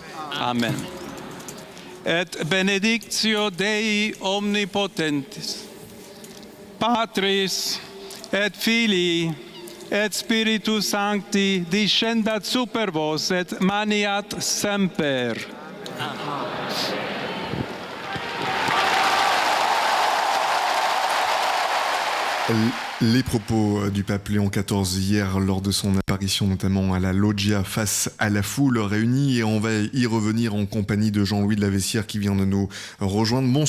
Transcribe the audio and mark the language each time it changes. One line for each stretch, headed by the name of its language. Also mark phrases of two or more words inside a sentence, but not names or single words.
Latin: Amen. Et benedictio Dei omnipotentis, Patris et Filii et Spiritus Sancti descendat super vos et maniat semper.
French: Les propos du pape Léon XIV hier lors de son apparition notamment à la loggia face à la foule réunie, et on va y revenir en compagnie de Jean-Louis de la Vessière qui vient de nous rejoindre.